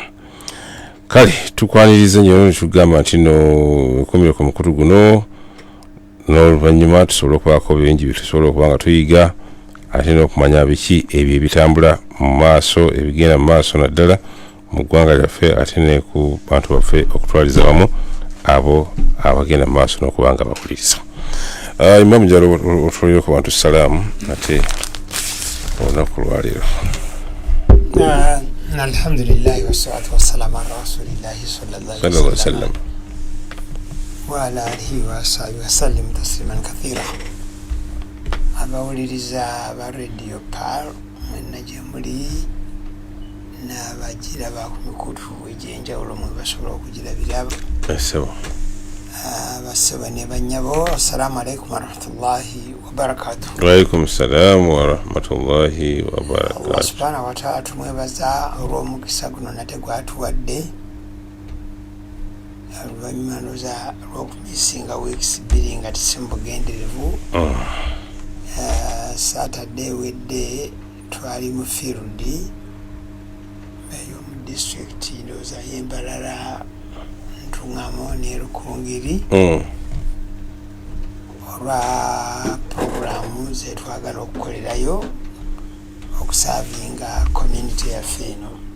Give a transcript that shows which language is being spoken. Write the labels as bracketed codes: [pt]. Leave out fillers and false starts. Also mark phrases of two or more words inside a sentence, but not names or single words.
[lg] Kale tukwaniriza nnyo ne tugamba nti no ekomere ku mukutu guno n'oluvannyuma tusobola okubaako bingi bye tusobola okuba nga tuyiga ate n'okumanya biki ebyo ebitambula mu maaso ebigenda mu maaso naddala mu ggwanga lyaffe ate ne ku bantu baffe okutwaliza wamu abo abagenda mu maaso n'okuba nga bakuliriza. Imam Jalo otulire ku bantu salaamu ate olunaku lwaleero. [ar] الحمد لله والصلاة والسلام على رسول الله صلى الله عليه وسلم وعلى آله وصحبه وسلم تسليما كثيرا. [lg] Abawuliriza ba Radio Palu mwenna gye muli n'abagira ba ku mikutu egy'enjawulo mwe basobola okugirabira. Basaba ne bannyabo, [ar] السلام عليكم ورحمة الله وبركاته. وعليكم السلام ورحمة الله وبركاته. الله سبحانه وتعالى [lg] tumwebaza olw'omukisa guno nate gwatuwadde oluvannyuma ndowooza lw'okumisinga weeks 2 nga tisimbugenderevu. Saturday wedde twali mu field eyo mu district ndowooza y'Embalala, Ntungamo ne Rukungiri olwa programu zetwagala okukolerayo okusavinga community yaffe eno.